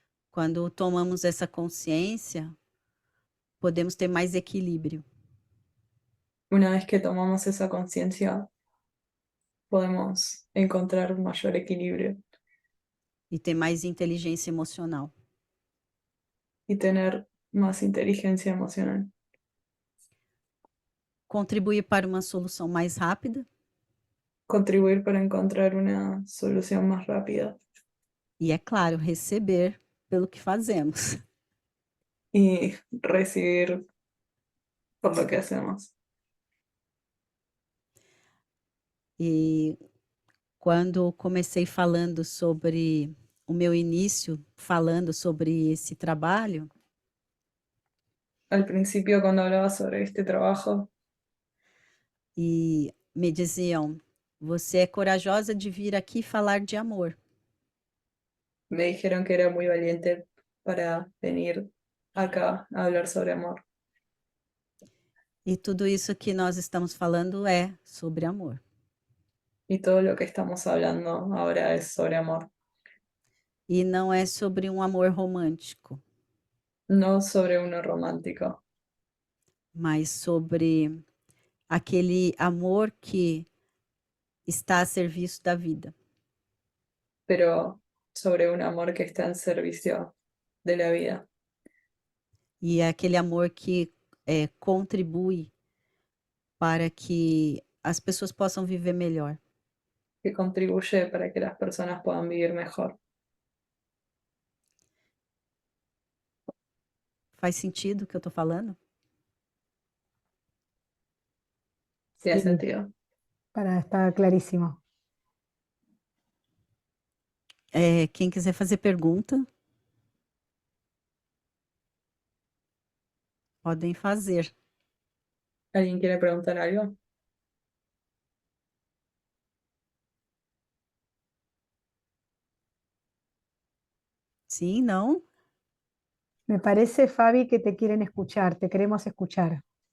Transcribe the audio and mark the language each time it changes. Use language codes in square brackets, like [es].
[pt] Quando tomamos essa consciência, podemos ter mais equilíbrio. [es] Una vez que tomamos esa conciencia, podemos encontrar un mayor equilibrio [pt] E ter mais inteligência emocional. [es] y tener más inteligencia emocional. [pt] Contribuir para uma solução mais rápida [es] Contribuir para encontrar una solución más rápida [pt] e, é claro, receber pelo que fazemos. [es] y recibir por lo que hacemos. [pt] E quando comecei falando sobre o meu início, falando sobre esse trabalho, [es] Al principio, cuando hablaba sobre este trabajo, [pt] e me diziam: você é corajosa de vir aqui falar de amor. [es] me dijeron que era muy valiente para venir acá a hablar sobre amor. [pt] E tudo isso que nós estamos falando é sobre amor. [es] Y todo lo que estamos hablando ahora es sobre amor, [pt] E não é sobre um amor romântico, [es] no sobre uno romántico, [pt] mas sobre aquele amor que está a serviço da vida. [es] pero sobre un amor que está en servicio de la vida. [pt] E é aquele amor que contribui para que as pessoas possam viver melhor. [es] Que contribuye para que las personas puedan vivir mejor. [pt] Faz sentido o que eu estou falando? [es] ¿Tiene Sí. sentido? Está clarísimo. [pt] Quem quiser fazer pergunta, podem fazer. [es] ¿Alguien quiere preguntar algo? [pt] Sim, não? [es] Me parece, Fabi, que te quieren escuchar, te queremos escuchar.